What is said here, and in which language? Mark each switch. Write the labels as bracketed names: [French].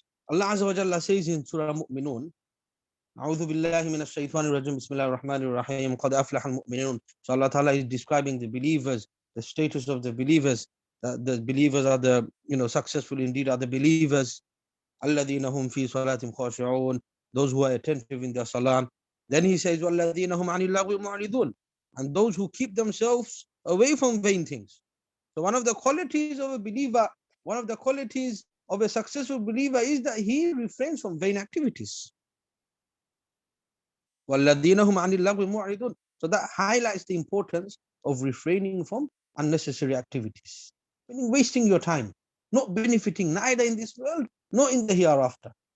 [English] Allah Azza wa Jalla says in Surah Mu'minun, [Arabic] أعوذ بالله من الشيطان الرجيم بسم الله الرحمن الرحيم قد أفلح المؤمنون. [English] So Allah Ta'ala is describing the believers, the status of the believers. The believers are the, successful indeed are the believers. [Arabic] الذين هم في صلاتهم خاشعون. [English] Those who are attentive in their salah. Then he says [Arabic] والذين هم عن اللغو معرضون. [English] And those who keep themselves away from vain things. So one of the qualities of a believer, one of the qualities of a successful believer is that he refrains from vain activities. So that highlights the importance of refraining from unnecessary activities, meaning wasting your time, not benefiting neither in this world nor in the hereafter.